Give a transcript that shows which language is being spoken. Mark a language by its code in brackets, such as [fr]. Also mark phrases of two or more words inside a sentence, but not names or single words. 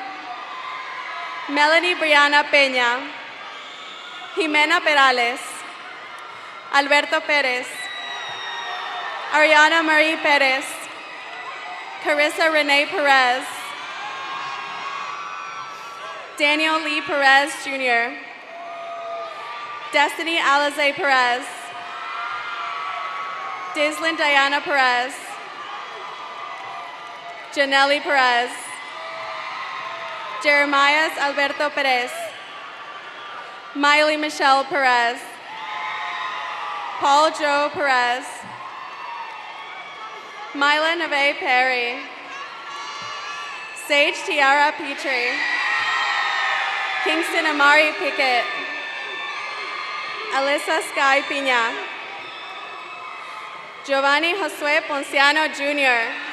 [en] Melanie Brianna Peña. Jimena Perales. Alberto Pérez. Ariana Marie Pérez. Carissa Renee Perez. Daniel Lee Perez Jr. Destiny Alize Perez. Dislin Diana Perez. Janelli Perez. Jeremias Alberto Perez. Miley Michelle Perez. Paul Joe Perez. Myla Neve Perry. Sage Tiara Petrie. Kingston Amari Pickett. Alyssa Sky Pina. Giovanni Josue Ponciano Jr.